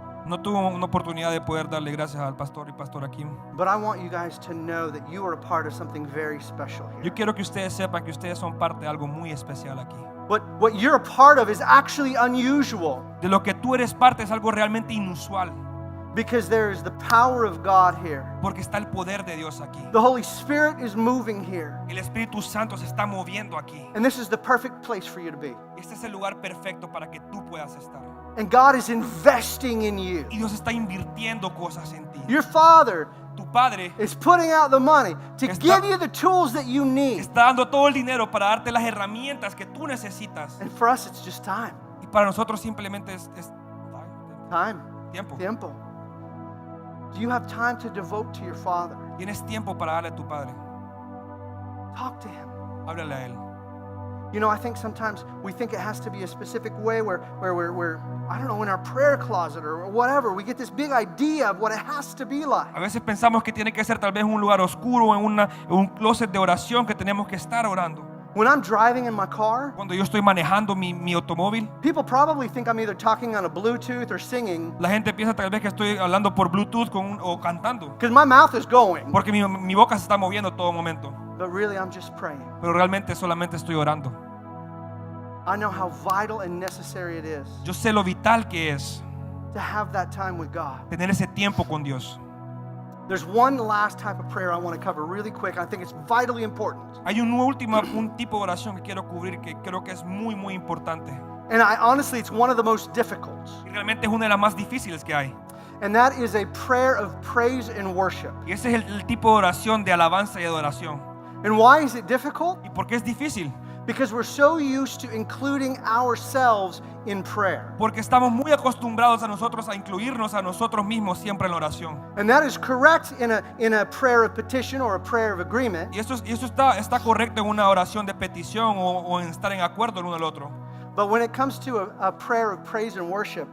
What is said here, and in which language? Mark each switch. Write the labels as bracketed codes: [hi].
[es] No tuve una oportunidad de poder darle gracias al pastor y pastora Kim. [en] but I want you guys to know that you are a part of something very special here. [es] Yo quiero que ustedes sepan que ustedes son parte de algo muy especial aquí. [en] What you're a part of is actually unusual [es] De lo que tú eres parte es algo realmente inusual, [en] because there is the power of God here. [es] porque está el poder de Dios aquí. [en] The Holy Spirit is moving here, [es] El Espíritu Santo se está moviendo aquí. [en] and this is the perfect place for you to be. [es] Este es el lugar perfecto para que tú puedas estar. [en] And God is investing in you. [es] Y Dios está invirtiendo cosas en ti. [en] Your Father [es] Tu Padre [en] is putting out the money to [es] Está- [en] give you the tools that you need. [es] está dando todo el dinero para darte las herramientas que tú necesitas. [en] And for us, it's just time. [es] Y para nosotros simplemente es [en] Time. [es] tiempo. Tiempo. [en] Do you have time to devote to your Father? [es] Tienes tiempo para darle a tu Padre. [en] Talk to Him. [es] Háblale a Él. [en] You know, I think sometimes we think it has to be a specific way where we're, I don't know, in our prayer closet or whatever. We get this big idea of what it has to be like. [es] A veces pensamos que tiene que ser tal vez un lugar oscuro, en un closet de oración que tenemos que estar orando. [en] When I'm driving in my car, [es] Cuando yo estoy manejando mi automóvil, [en] people probably think I'm either talking on a Bluetooth or singing [es] la gente piensa tal vez que estoy hablando por Bluetooth o cantando, [en] because my mouth is going. [es] porque mi boca se está moviendo todo momento. [en] But really, I'm just praying. [es] Pero realmente solamente estoy orando. [en] I know how vital and necessary it is [es] Yo sé lo vital que es [en] to have that time with God. [es] tener ese tiempo con Dios. [en] There's one last type of prayer I want to cover really quick. I think it's vitally important. [es] Hay un tipo de oración que quiero cubrir que creo que es muy importante. [en] And honestly, it's one of the most difficult. [es] Y realmente es una de las más difíciles que hay. [en] And that is a prayer of praise and worship. [es] Y ese es el tipo de oración de alabanza y adoración. [en] And why is it difficult? [es] ¿Y por qué es difícil? [en] Because we're so used to including ourselves in prayer. [es] Porque estamos muy acostumbrados a nosotros a incluirnos a nosotros mismos siempre en la oración. [en] And that is correct in a prayer of petition or a prayer of agreement. [es] Y eso está correcto en una oración de petición o en estar en acuerdo el uno al otro. [en] But when it comes to a prayer of praise and worship,